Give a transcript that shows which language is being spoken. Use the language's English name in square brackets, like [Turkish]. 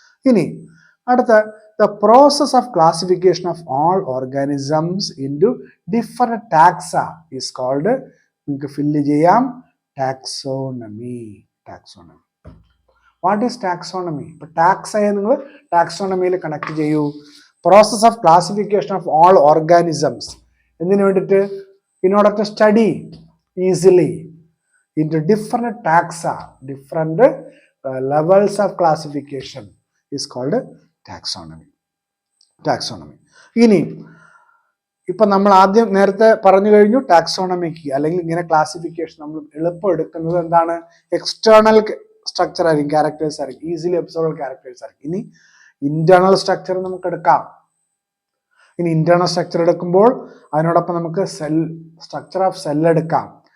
[Malayalam] ഇനി അടുത്ത, [English] the process of classification of all organisms into different taxa is called, [Malayalam] നിങ്ങൾക്ക് fill ചെയ്യാം, [English] Taxonomy. Taxonomy. What is taxonomy? [Malayalam] ഇപ്പൊ ടാക്സയെ നിങ്ങൾ ടാക്സോണമിയിൽ കണക്ട് ചെയ്യൂ. [English] Process of classification of all organisms. [Malayalam] എന്തിനു വേണ്ടിയിട്ട്? [English] In order to study easily into different taxa, different levels of classification is called taxonomy. [Malayalam] ഇനി ഇപ്പൊ നമ്മൾ ആദ്യം നേരത്തെ പറഞ്ഞു കഴിഞ്ഞു, ടാക്സോണമിക്ക് അല്ലെങ്കിൽ ഇങ്ങനെ ക്ലാസിഫിക്കേഷൻ നമ്മൾ എളുപ്പം എടുക്കുന്നത് എന്താണ്, എക്സ്റ്റേണൽ സ്ട്രക്ചർ ആയിരിക്കും, ക്യാരക്ടേഴ്സ് ആയിരിക്കും, [English] easily observable characters [Malayalam] ആയിരിക്കും. ഇനി ഇന്റേണൽ സ്ട്രക്ചർ നമുക്ക് എടുക്കാം. ഇനി ഇന്റേണൽ സ്ട്രക്ചർ എടുക്കുമ്പോൾ അതിനോടൊപ്പം നമുക്ക് [English] structure of cell [Malayalam] എടുക്കാം.